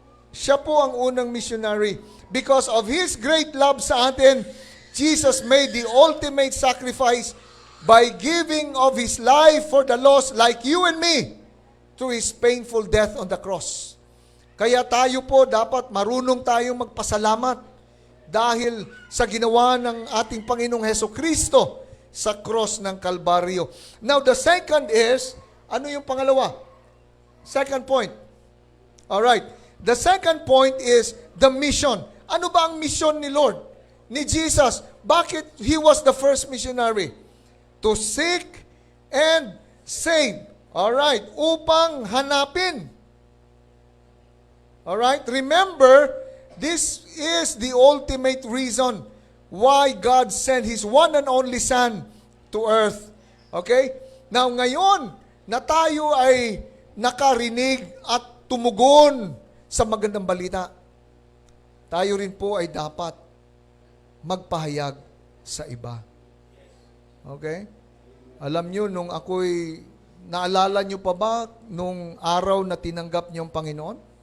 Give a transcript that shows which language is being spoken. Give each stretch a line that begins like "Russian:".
Filipino: Siya po ang unang missionary.
English: Because of His great love
Filipino: sa atin,
English: Jesus made the ultimate sacrifice by giving of His life for the lost like you and me through His painful death on the cross.
Filipino: Kaya tayo po dapat marunong tayong magpasalamat dahil sa ginawa ng ating Panginoong Hesukristo sa cross ng Kalbaryo.
English: Now, the second is,
Filipino: ano yung pangalawa?
English: Second point. Alright. The second point is the mission.
Filipino: Ano ba ang mission ni Lord? Ni Jesus? Bakit
English: He was the first missionary? To seek and save. Alright.
Filipino: Upang hanapin. Alright.
English: Remember, this is the ultimate reason why God sent His one and only Son to earth. Okay?
Filipino: Now, ngayon, na tayo ay nakarinig at tumugon sa magandang balita, tayo rin po ay dapat magpahayag sa iba. Okay? Alam nyo, nung ako'y, naalala nyo pa ba nung araw na tinanggap nyo ang Panginoon?